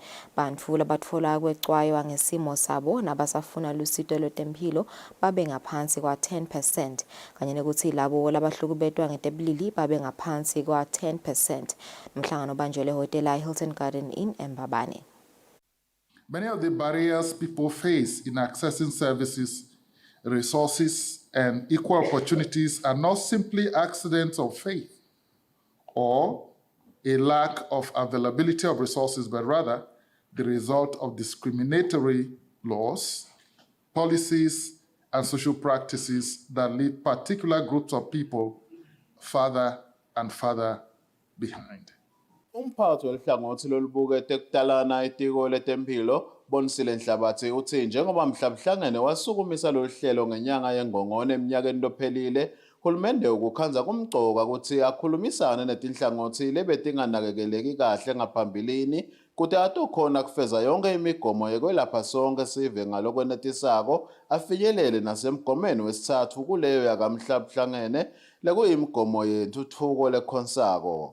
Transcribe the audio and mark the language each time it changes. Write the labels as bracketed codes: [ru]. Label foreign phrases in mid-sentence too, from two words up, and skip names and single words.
[ss] Bantu labatfola kwecwaywa ngesimo sabo nabasafuna lusito lwetempilo babe ngaphansi kwa 10% kanye nokuthi labo labahlukubetwa ngetebulili babe ngaphansi kwa 10%. Umhlangano banjele hotela Hilton Garden Inn eMbabane. [en] Many of the barriers people face in accessing services, resources, and equal opportunities are not simply accidents of faith or a lack of availability of resources, but rather the result of discriminatory laws, policies, and social practices that leave particular groups of people further and further behind. [ss] Umphathi welihlangothi lolubukete ekutalana itiko letempilo Bonisile Nhlabathi uthi njengoba mhlabuhlangene wasukumisa lo hlelo ngenyanga yengongone eminyakeni lophelile uhulumende ukukhanza kumgcoka ukuthi akhulumisane netinhlangothi lebetinganakekeleki kahle ngaphambilini kuthi atokhona kufeza yonke imigomo yekwelapha sonke sive ngalokwenetisako afinyelele nasemgomeni wesithathu kuleyo yakamhlabuhlangene lekuyimigomo yentuthuko lekhonsako.